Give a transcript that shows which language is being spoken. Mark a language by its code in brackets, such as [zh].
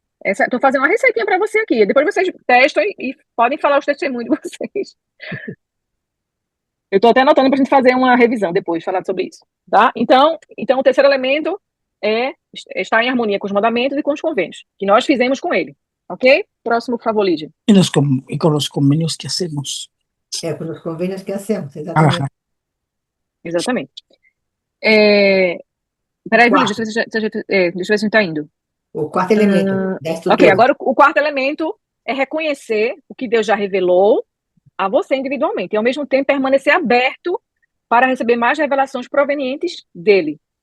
[pt] Estou fazendo uma receitinha para você aqui. Depois vocês testam e podem falar os testemunhos de vocês. Eu estou até anotando para a gente fazer uma revisão depois, falar sobre isso, tá? Então, o terceiro elemento é estar em harmonia com os mandamentos e com os convênios, que nós fizemos com ele, ok? Próximo, por favor, Lídia. [es] Y con los convenios que hacemos. [pt] Com os convênios que hacemos, exatamente. Ajá. Exatamente. Peraí, Quarto. Lídia, deixa eu ver se a gente está indo. O quarto elemento da estrutura. Ok, agora o quarto elemento é reconhecer o que Deus já revelou a você individualmente e, ao mesmo tempo, permanecer aberto para receber mais revelações provenientes dele.